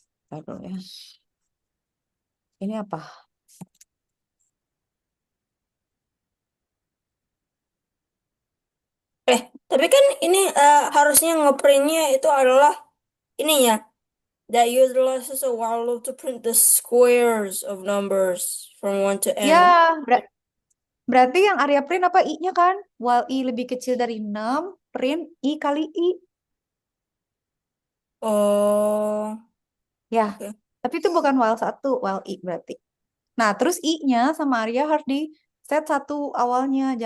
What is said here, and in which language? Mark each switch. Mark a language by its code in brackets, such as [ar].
[id] Aduh ya. Ini apa? tapi kan ini harusnya ngeprintnya itu adalah ini ya. [en] That utilizes a while loop to print the squares of numbers from 1 to [id] Ya, [en] n. [id] berarti yang Arya print apa I-nya kan? While I lebih kecil dari 6, [en] print I kali I. Oh, [id] Ya, oke. tapi itu bukan while satu, while I berarti. Nah, terus I-nya sama Arya harus di set satu awalnya.